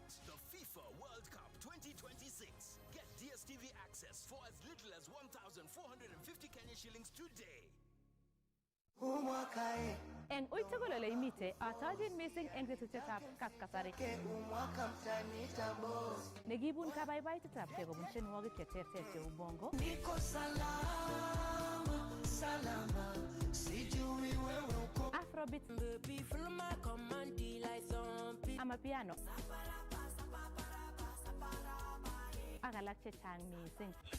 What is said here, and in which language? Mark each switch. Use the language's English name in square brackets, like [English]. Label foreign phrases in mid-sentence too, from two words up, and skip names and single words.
[English] The FIFA World Cup 2026. Get DSTV access for as little as 1,450 Kenya shillings today. [Kalenjin] Eng uitugul ole imite atojin missing eng tetutyetab kaskasari nekibun kabaibaitetabkei kobun tienwogik cheterter cheu bongo, afrobeat, amapiano ak alak chechang missing.